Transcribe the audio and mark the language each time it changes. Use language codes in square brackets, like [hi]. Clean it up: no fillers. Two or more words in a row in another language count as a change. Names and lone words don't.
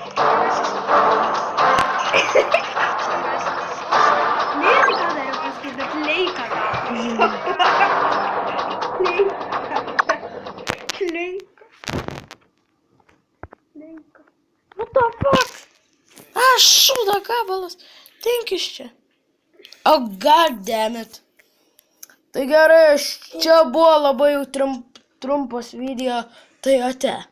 [lt] Leika dariau paskui, bet leika. Leika. [en] What the fuck? [lt] Aš šūda gabalas. Tinkis čia. [en] Oh, god damn it. [lt] Tai gerai, čia buvo labai jau trumpas video. Tai ate.